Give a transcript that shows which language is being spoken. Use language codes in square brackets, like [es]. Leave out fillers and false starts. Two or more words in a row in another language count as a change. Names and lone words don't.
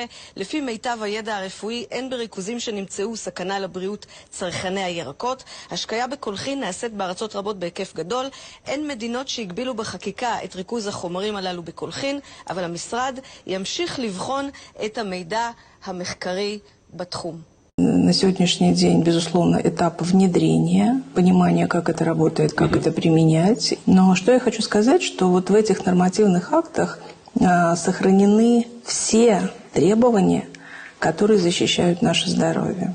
[he] לפי מיטב הידע הרפואי, אין בריכוזים שנמצאו סכנה לבריאות צרכני הירקות. השקיה בקולחין נעשית בארצות רבות בהיקף גדול. אין מדינות שהגבילו בחקיקה את ריכוז החומרים הללו בקולחין, אבל המשרד ימשיך לבחון את המידע המחקרי בתחום. [ru] На сегодняшний день, безусловно, этап внедрения, понимания, как это работает, как это применять. Но что я хочу сказать, что вот в этих нормативных актах сохранены все требования, которые защищают наше здоровье.